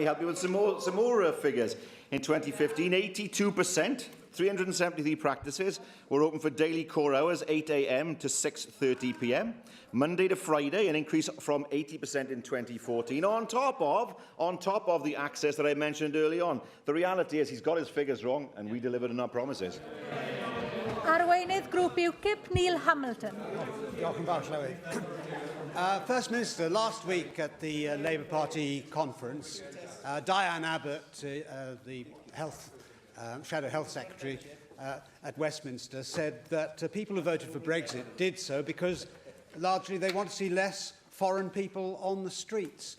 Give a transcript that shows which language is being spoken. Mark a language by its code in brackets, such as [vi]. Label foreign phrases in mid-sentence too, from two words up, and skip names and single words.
[en] Well, let me help you with some more figures. In 2015, 82% 373 practices were open for daily core hours, 8 a.m. to 6:30 p.m. Monday to Friday, an increase from 80% in 2014, on top of the access that I mentioned early on. The reality is he's got his figures wrong, and we delivered on our promises. [cy] Arweinydd Grŵp UKIP, Neil Hamilton. Diolch yn fawr, Llywydd. [en] First Minister, last week at the Labour Party conference, Diane Abbott, the Shadow Health Secretary at Westminster, said that people who voted for Brexit did so because largely they want to see less foreign people on the streets.